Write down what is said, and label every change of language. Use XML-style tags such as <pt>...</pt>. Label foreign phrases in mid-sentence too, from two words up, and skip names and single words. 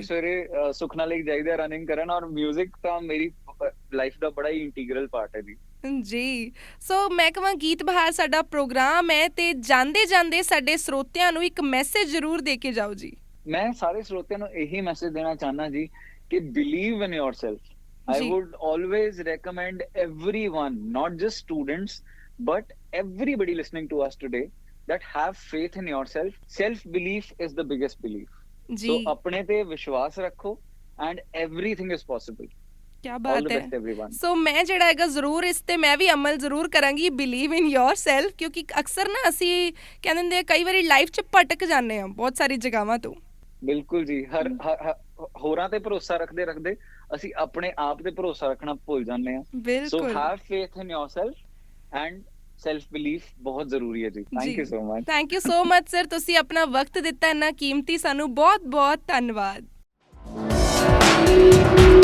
<pa>ਸਵੇਰੇ ਸੁਖਨਾ ਲੇਕ ਜਾਈਦਾ ਰਨਿੰਗ ਕਰਨ, ਔਰ ਮਿਊਜ਼ਿਕ ਤਾਂ ਮੇਰੀ ਲਾਈਫ ਦਾ ਬੜਾ ਹੀ</pa> <en>integral part</en> <pa>ਹੈ ਜੀ। ਜੀ, ਸੋ ਮੈਂ ਕਹਾਂ ਗੀਤ ਬਹਾਰ ਸਾਡਾ ਪ੍ਰੋਗਰਾਮ ਹੈ ਤੇ ਜਾਂਦੇ ਜਾਂਦੇ ਸਾਡੇ ਸਰੋਤਿਆਂ ਨੂੰ ਇੱਕ ਮੈਸੇਜ ਜ਼ਰੂਰ ਦੇ ਕੇ ਜਾਓ ਜੀ। ਮੈਂ ਸਾਰੇ ਸਰੋਤਿਆਂ ਨੂੰ ਇਹੀ ਮੈਸੇਜ ਦੇਣਾ ਚਾਹਨਾ ਜੀ ਕਿ</pa> <en>believe in yourself. I</en> <pa>ਜੀ</pa> <en>would always recommend everyone, not just students, but everybody listening to us today, that have faith in yourself. Self-belief is the biggest belief.</en> <pa>ਜੀ, So ਆਪਣੇ ਤੇ ਵਿਸ਼ਵਾਸ ਰੱਖੋ</pa> <en>and everything is possible.</en> <pa>ਕੀ</pa> <en>All</en> <pa>ਬਾਤ</pa> <en>the</en> <pa>ਹੈ।</pa> <en>best everyone.</en> <pa>ਸੋ ਮੈਂ ਜਿਹੜਾ ਹੈਗਾ ਜ਼ਰੂਰ ਇਸ ਤੇ ਮੈਂ ਵੀ ਅਮਲ ਜ਼ਰੂਰ ਕਰਾਂਗੀ,</pa> <en>believe in yourself,</en> <pa>ਕਿਉਂਕਿ ਅਕਸਰ ਨਾ ਅਸੀਂ ਕਹਿੰਦੇ ਹੁੰਦੇ ਆ ਕਈ ਵਾਰੀ ਲਾਈਫ 'ਚ ਭਟਕ ਜਾਂਦੇ ਆ ਬਹੁਤ ਸਾਰੀ ਜਗ੍ਹਾਵਾਂ ਤੋਂ। ਬਿਲਕੁਲ ਜੀ, ਹੋਰਾਂ ਤੇ ਭਰੋਸਾ ਰੱਖਦੇ ਰੱਖਦੇ ਅਸੀਂ ਆਪਣੇ ਆਪ ਤੇ ਭਰੋਸਾ ਰੱਖਣਾ ਭੁੱਲ ਜਾਂਦੇ ਹਾਂ। ਸੋ ਬਿਲਕੁਲ</pa> <en>have faith in yourself and self belief</en> <pa>ਬਹੁਤ ਜ਼ਰੂਰੀ ਹੈ ਜੀ।</pa> <en>thank you so much. thank you so much sir,</en> <pa>ਤੁਸੀਂ ਆਪਣਾ ਵਕਤ ਦਿੱਤਾ ਇੰਨਾ ਕੀਮਤੀ, ਸਾਨੂੰ ਬਹੁਤ ਬਹੁਤ ਧੰਨਵਾਦ।</pa>